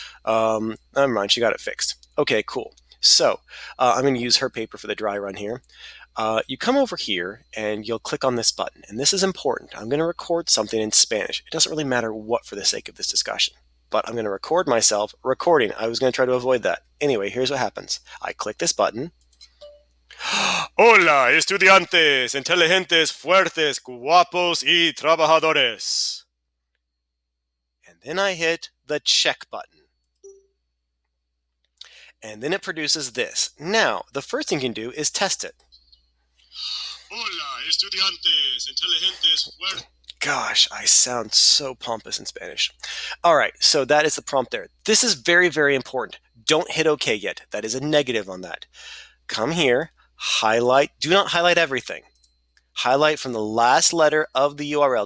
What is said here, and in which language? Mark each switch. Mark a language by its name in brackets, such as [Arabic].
[English] Never mind, she got it fixed. Okay, cool. So I'm going to use her paper for the dry run here. You come over here and you'll click on this button. And this is important. I'm going to record something in Spanish. It doesn't really matter what for the sake of this discussion. But I'm going to record myself recording. I was going to try to avoid that. Anyway, here's what happens. I click this button. [Spanish] Hola, estudiantes, inteligentes, fuertes, guapos y trabajadores. [English] And then I hit the check button. And then it produces this. Now, the first thing you can do is test it. [Spanish] Hola, estudiantes, inteligentes, fuertes. [English] Gosh, I sound so pompous in Spanish. All right, so that is the prompt there. This is very, very important. Don't hit OK yet. That is a negative on that. Come here, highlight. Do not highlight everything. Highlight from the last letter of the URL.